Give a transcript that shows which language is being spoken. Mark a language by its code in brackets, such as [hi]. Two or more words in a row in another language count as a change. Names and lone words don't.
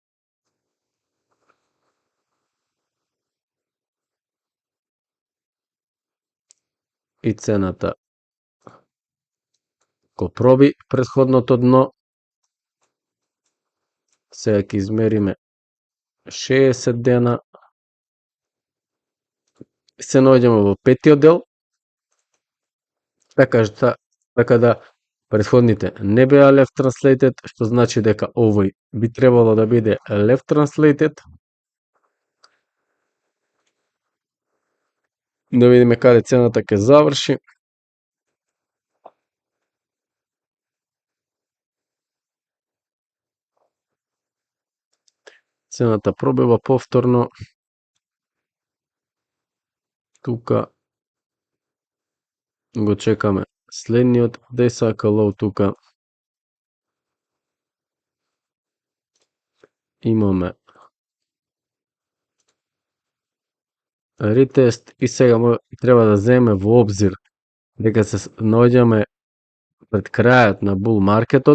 [mk] И цената го проби претходното дно. Сега ќе измериме 60 дена. Се наоѓаме во петиот дел. Така да претходните не беа [en] left translated, [mk] што значи дека овој би требало да биде [en] left translated. [mk] Да видиме каде цената ќе заврши. Цената пробива повторно. Тука го чекаме следниот [en] day cycle low [mk] тука. Имаме ретест и сега треба да земеме во обзир дека се наоѓаме пред крајот на бул маркетот.